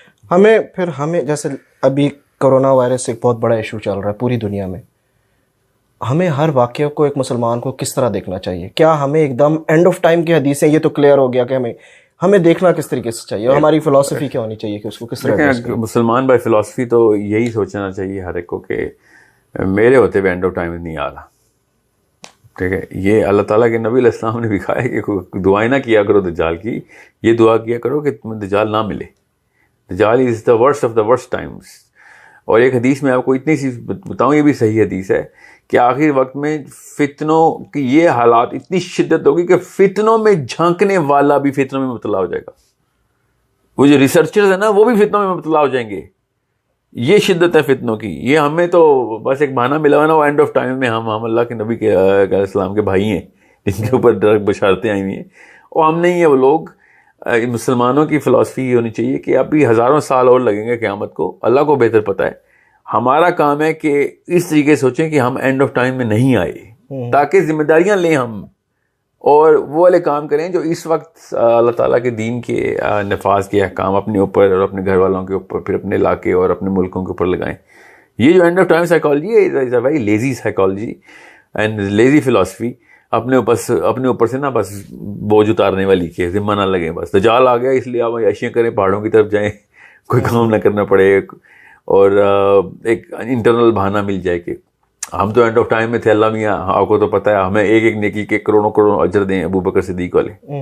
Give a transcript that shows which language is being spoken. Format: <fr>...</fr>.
<ur>ہمیں جیسے ابھی کرونا وائرس ایک بہت بڑا ایشو چل رہا ہے پوری دنیا میں، ہمیں ہر واقعہ کو ایک مسلمان کو کس طرح دیکھنا چاہیے؟ کیا ہمیں ایک دم اینڈ آف ٹائم کی حدیثیں، یہ تو کلیئر ہو گیا کہ ہمیں دیکھنا کس طریقے سے چاہیے، اور ہماری فلسفی کیا ہونی چاہیے کہ اس کو کس طرح؟ مسلمان بائی فلسفی تو یہی سوچنا چاہیے ہر ایک کو کہ میرے ہوتے ہوئے اینڈ آف ٹائم نہیں آ رہا. ٹھیک ہے، یہ اللہ تعالیٰ کے نبی علیہ السلام نے بھی کہا ہے کہ دعائیں نہ کیا کرو دجال کی، یہ دعا کیا کرو کہ تمہیں دجال نہ ملے.</ur> <en>دجال is the worst of the worst times.</en> <ur>اور ایک حدیث میں آپ کو اتنی سی بتاؤں، یہ بھی صحیح حدیث ہے کہ آخر وقت میں فتنوں کی یہ حالات اتنی شدت ہوگی کہ فتنوں میں جھانکنے والا بھی فتنوں میں مبتلا ہو جائے گا. وہ جو ریسرچرز ہیں نا وہ بھی فتنوں میں مبتلا ہو جائیں گے. یہ شدت ہے فتنوں کی. یہ ہمیں تو بس ایک بہانہ ملا ہوا نا، وہ اینڈ آف ٹائم میں ہم اللہ کے نبی کے اسلام کے بھائی ہیں جن کے اوپر ڈائریکٹ بشارتیں آئی ہوئی ہیں، اور ہم نہیں ہیں وہ لوگ مسلمانوں کی فلسفی یہ ہونی چاہیے کہ ابھی ہزاروں سال اور لگیں گے قیامت کو, اللہ کو بہتر پتہ ہے. ہمارا کام ہے کہ اس طریقے سے سوچیں کہ ہم اینڈ آف ٹائم میں نہیں آئے, تاکہ ذمہ داریاں لیں ہم اور وہ والے کام کریں جو اس وقت اللہ تعالیٰ کے دین کے نفاذ کے احکام اپنے اوپر اور اپنے گھر والوں کے اوپر, پھر اپنے علاقے اور اپنے ملکوں کے اوپر لگائیں. یہ جو اینڈ آف ٹائم سائیکالوجی ہے,</ur> <en>Is a very lazy psychology and lazy philosophy.</en> <ur>اپنے اوپر سے نا بس بوجھ اتارنے والی کہ ذمہ نہ لگیں, بس دجال آ گیا اس لیے آپ عیشیاں کریں, پہاڑوں کی طرف جائیں, کوئی کام نہ کرنا پڑے, اور ایک انٹرنل بہانہ مل جائے کہ ہم تو اینڈ آف ٹائم میں تھے, اللہ میاں آپ کو تو پتہ ہے ہمیں ایک ایک نیکی کے کروڑوں اجر دیں ابو بکر صدیق والے.</ur>